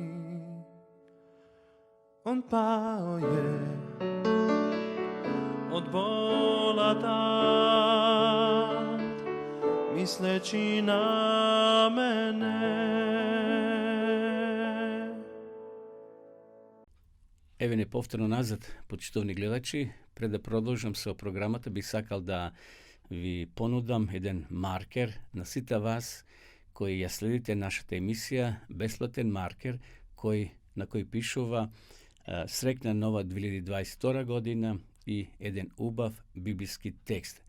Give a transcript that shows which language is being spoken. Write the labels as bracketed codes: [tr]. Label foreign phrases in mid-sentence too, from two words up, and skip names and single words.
[hr] On pao je od bola tad, misleći na mene. [mk] Evo ne повторно назад, почитовни гледачи, пред да продолжам со програмата, би сакал да ви понудам еден маркер на сите вас кои ја следите нашата емисија, бесплатен маркер на кој пишува срекна нова 2022 година и еден убав библиски текст.